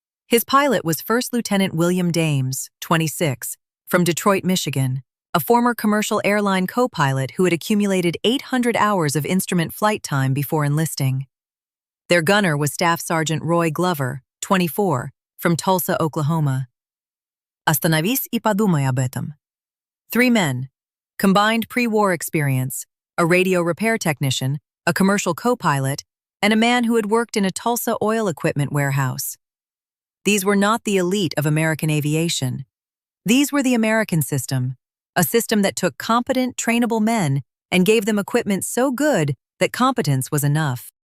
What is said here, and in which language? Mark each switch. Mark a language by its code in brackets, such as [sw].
[en] His pilot was First Lieutenant William Dames, 26, from Detroit, Michigan, a former commercial airline co-pilot who had accumulated 800 hours of instrument flight time before enlisting. Their gunner was Staff Sergeant Roy Glover, 24, from Tulsa, Oklahoma. [ru] Остановись и подумай об этом. [en] 3 men, combined pre-war experience, a radio repair technician, a commercial co-pilot, and a man who had worked in a Tulsa oil equipment warehouse. These were not the elite of American aviation. These were the American system, a system that took competent, trainable men and gave them equipment so good that competence was enough.